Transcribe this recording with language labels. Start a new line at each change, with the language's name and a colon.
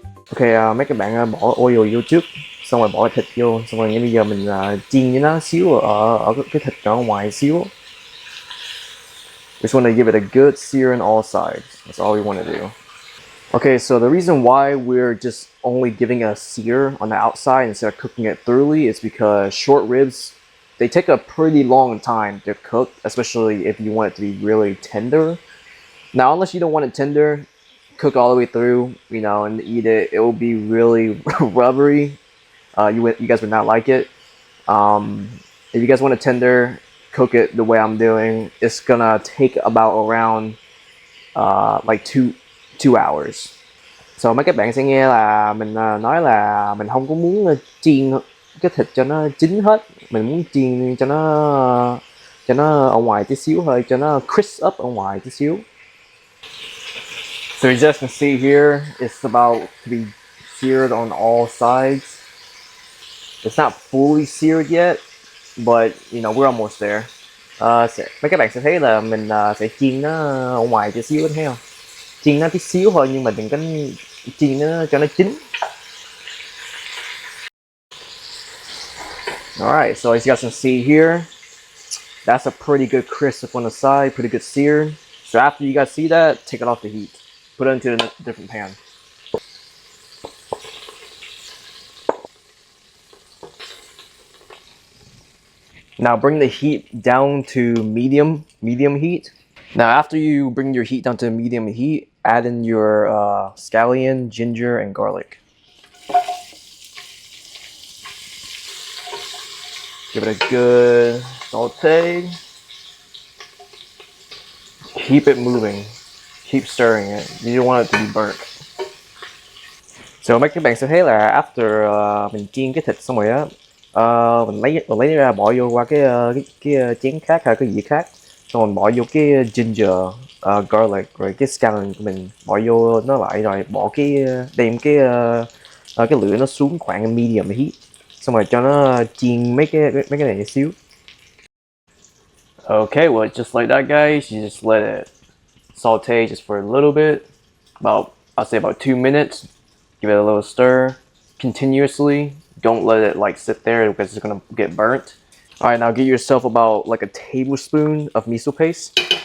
Vietnamese: Ok, mấy các bạn bỏ oil vô trước, xong rồi bỏ thịt vô, xong rồi bây giờ mình chiên với nó xíu ở cái thịt ở ngoài xíu.
English: We just want to give it a good sear on all sides. That's all we want to do. Okay, so the reason why we're just only giving a sear on the outside instead of cooking it thoroughly is because short ribs, they take a pretty long time to cook, especially if you want it to be really tender. Now, unless you don't want it tender, cook all the way through, and eat it. It will be really rubbery. You guys would not like it. Um, if you guys want it tender, cook it the way I'm doing. It's gonna take about around like two hours.
Vietnamese: So mấy các bạn sẽ nghe là mình nói là mình không có muốn chiên cái thịt cho nó chín hết, mình muốn chiên cho nó ở ngoài tí xíu thôi, cho nó crisp up ở ngoài tí xíu.
English: So as you can see here, it's about to be seared on all sides. It's not fully seared yet, but we're almost there.
Vietnamese: Mấy các bạn sẽ thấy là mình sẽ chiên nó ở ngoài tí xíu, thấy không? Chiên nó tí xíu thôi nhưng mà đừng có chiên nó cho nó chín.
English: Alright, so as you guys can see here, that's a pretty good crisp on the side, pretty good sear. So after you guys see that, take it off the heat. Put it into a different pan. Now bring the heat down to medium heat. Now after you bring your heat down to medium heat, add in your scallion, ginger, and garlic. Give it a good saute. Keep it moving. Keep stirring it. You don't want it to be burnt.
Vietnamese: So mấy các bạn sẽ thấy là after mình chiên cái thịt xong rồi á, mình lấy ra bỏ vô qua cái chén khác hay cái gì khác, xong rồi bỏ vô cái ginger, garlic rồi cái scallion của mình bỏ vô nó lại, rồi bỏ đem cái lửa nó xuống khoảng medium heat, xong rồi cho nó chiên mấy cái này một xíu.
English: Okay, well, just like that, guys, you just let it saute just for a little bit, I'll say about 2 minutes. Give it a little stir continuously. Don't let it like sit there because it's gonna get burnt. All right, now get yourself about like a tablespoon of miso paste.